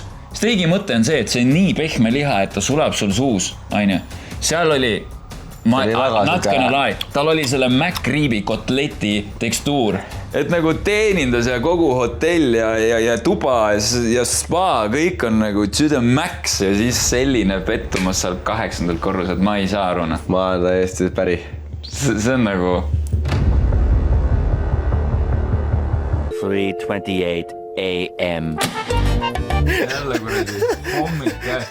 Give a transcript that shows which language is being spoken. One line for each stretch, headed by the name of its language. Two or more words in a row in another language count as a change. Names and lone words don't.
Estonian: Steigi mõte on see, et see on nii pehme liha, et ta sulab sul suus, aine. Seal oli, natkene lai, tal oli selle McRibi kotleti tekstuur, et nagu teenindas ja kogu hotell ja tuba ja spa, kõik on nagu
English: to the max
Estonian: ja siis selline pettumus seal 8. korruselt, ma ei saa aru. Ma olen täiesti päri. See on nagu... 3:28 AM. Jälle kuradi hommik käes.